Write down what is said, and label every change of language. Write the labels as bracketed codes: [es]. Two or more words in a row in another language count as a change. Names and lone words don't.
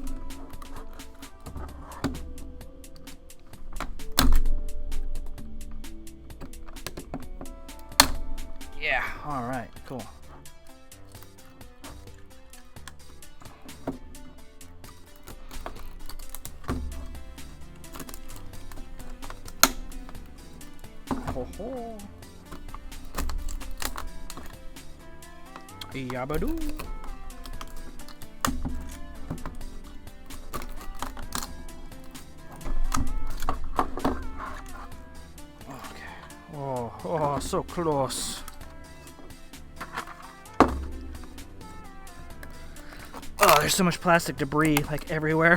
[en] Yeah. All right. Cool. Ho ho. Yabadoo. Okay. Oh, so close. Oh, there's so much plastic debris like everywhere.